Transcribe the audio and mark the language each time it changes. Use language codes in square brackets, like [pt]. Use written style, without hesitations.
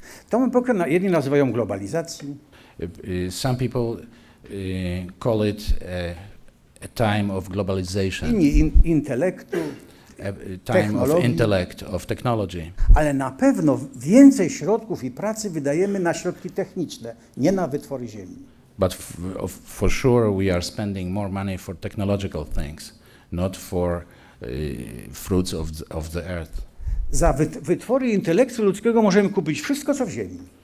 [pl] Tą epokę jedni nazywają globalizacji, [en] Some people call it a time of globalization, [pl] inni intelektu, [en] a time of [pl] technologii. [en] intellect, of technology. [pl] Ale na pewno więcej środków i pracy wydajemy na środki techniczne, nie na wytwory ziemi. [en] But for sure we are spending more money for technological things, not for fruits of the earth. [pl] Za wytwory intelektu ludzkiego możemy kupić wszystko, co w ziemi.